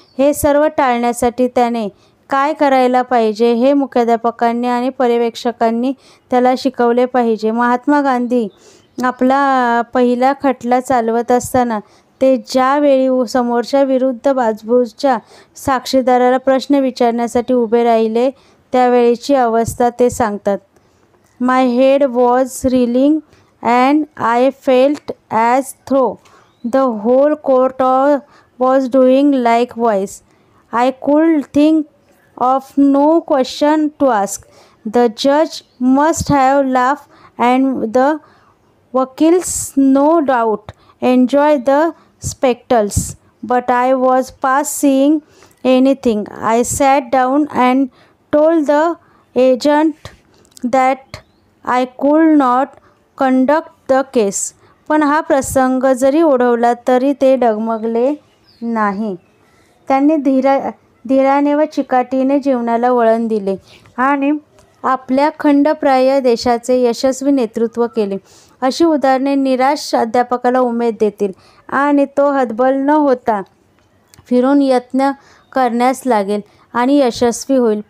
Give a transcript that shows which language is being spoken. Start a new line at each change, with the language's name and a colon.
Marathi: हे सर्व टाळण्यासाठी त्याने काय करायला पाहिजे हे मुख्याध्यापकांनी आणि पर्यवेक्षकांनी त्याला शिकवले पाहिजे. महात्मा गांधी आपला पहिला खटला चालवत असताना ते ज्यावेळी समोरच्या विरुद्ध बाजूच्या साक्षीदाराला प्रश्न विचारण्यासाठी उभे राहिले त्यावेळीची अवस्था ते सांगतात.
English: My head was reeling and I felt as though the whole court was doing likewise. I could think of no question to ask. The judge must have laughed and the vakils no doubt enjoyed the spectacles. But I was past seeing anything. I sat down and told the agent that I could not conduct the case.
Marathi: पण हा प्रसंग जरी ओढवला तरी ते डगमगले नाही. त्यांनी धीराने व चिकाटीने जीवनाला वळण दिले आणि आपल्या खंडप्राय देशाचे यशस्वी नेतृत्व केले. अशी उदाहरणे निराश अध्यापकाला उमेद देतील आणि तो हतबल न होता फिरून यत्न करण्यास लागेल आणि यशस्वी होईल.